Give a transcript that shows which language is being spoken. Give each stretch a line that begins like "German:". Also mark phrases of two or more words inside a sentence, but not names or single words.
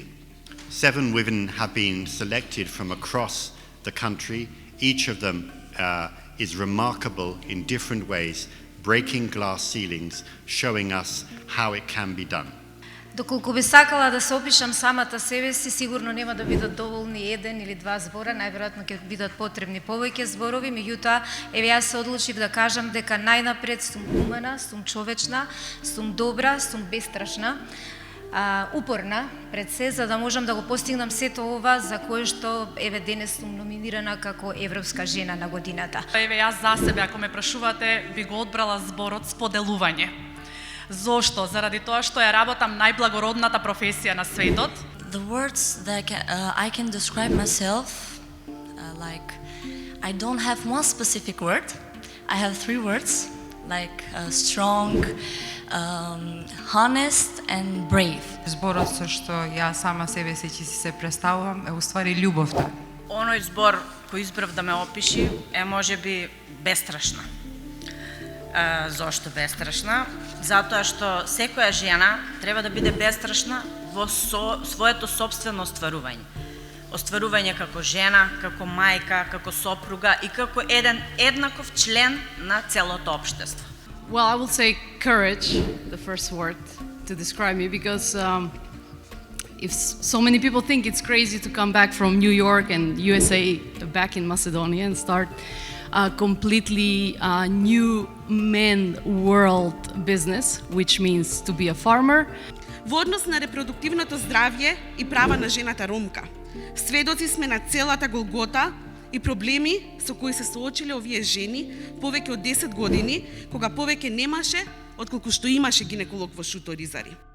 English: 7 women have been selected from across the country. Each of them is remarkable in different ways, breaking glass ceilings, showing us how it can be done.
Macedonian: Доколку би сакала да се опишам самата себе си, сигурно нема да бидат доволни 1 или 2 збора, најверојатно ќе бидат потребни повеќе зборови, меѓутоа, еве јас се одлучив да кажам дека најнапред сум умена, сум човечна, сум добра, сум бестрашна, упорна пред се, за да можам да го постигнам сето ова за кое што еве денес сум номинирана како Европска жена на годината. Еве јас за себе, ако ме прашувате, би го одбрала зборот споделување. Зошто? Заради тоа што ја работам најблагородната професија на светот.
English: The words that I can describe myself, like I don't have one specific word. I have 3 words, like strong, honest and brave.
Macedonian: Зборот со што ја сама себе си ќе си се представувам е уствари љубовта. Оној збор кој избрав да ме опиши е можеби бестрашна. Зошто бестрашна? Затоа што секоја жена треба да биде бестрашна во своето собствено остварување. Остварување како жена, како мајка, како сопруга и како еден еднаков член на целото општество.
English: Well, I will say courage, the first word to describe me, because if so many people think it's crazy to come back from New York and USA back in Macedonia and start a completely new man world business, which means to be a farmer.
Macedonian: Во однос на репродуктивното здравје и права на жената ромка, сведоци сме на целата голгота и проблеми со кои се соочиле овие жени повеќе од 10 години, кога повеќе немаше отколку што имаше гинеколог во Шуторизари.